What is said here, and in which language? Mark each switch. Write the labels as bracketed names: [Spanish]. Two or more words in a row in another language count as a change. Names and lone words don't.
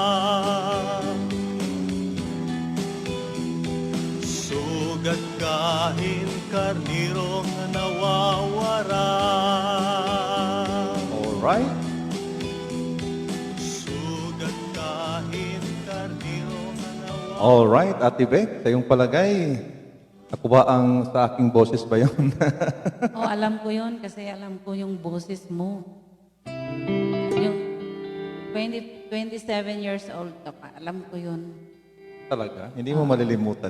[Waray] Sugat kahin karniro nga nawawara. Alright. Sugat kahin karniro nga nawawara. [Filipino] Alright, Ate Beck, sa iyong palagay, ako ba ang sa aking boses ba yun? Oh, alam ko yun kasi alam ko yung boses mo. Yung 27 years old ka pa, alam ko yun. Talaga? Hindi mo malilimutan